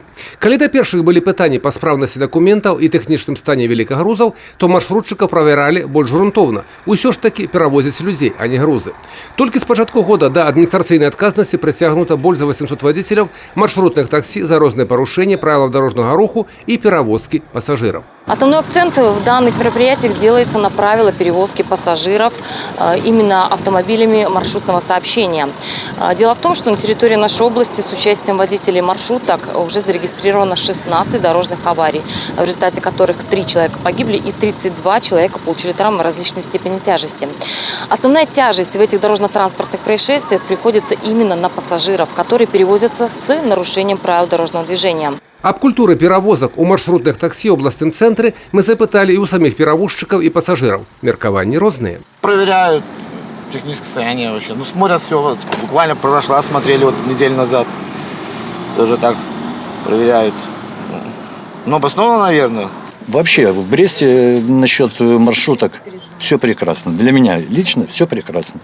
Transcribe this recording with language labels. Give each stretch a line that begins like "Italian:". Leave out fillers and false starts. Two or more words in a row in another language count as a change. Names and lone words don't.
Belarusian: Калі да першых былі пытанні па спраўнасці дакументаў і тэхнічным стане велікагрузаў, то маршрутчыкаў правяралі больш грунтоўна. Усё ж такі перавозяць людзей, а не грузы. Толькі з пачатку года да адміністрацыйнай адказнасці прыцягнута больш за 800 вадзіцеляў маршрутных таксі за розныя парушэнні правілаў дарожнага руху і перавозкі пасажыраў.
Russian: Основной акцент в данных мероприятиях делается на правила перевозки пассажиров именно автомобилями маршрутного сообщения. Дело в том, что на территории нашей области с участием водителей маршруток уже зарегистрировано 16 дорожных аварий, в результате которых 3 человека погибли и 32 человека получили травмы различной степени тяжести. Основная тяжесть в этих дорожно-транспортных происшествиях приходится именно на пассажиров, которые перевозятся с нарушением правил дорожного движения. Аб культуры перавозак у маршрутных таксі ў областным цэнтры мы запыталі і ў самих перавозчыкаў і пассажираў.
Belarusian: Меркаванні розныя.
Russian: Проверяют техническое состояние вообще. Ну, смотрят все. Вот, буквально прошла, смотрели вот неделю назад. Тоже так проверяют. Но обоснованно, наверное. Вообще в Бресте насчет маршруток все прекрасно. Для меня лично все прекрасно.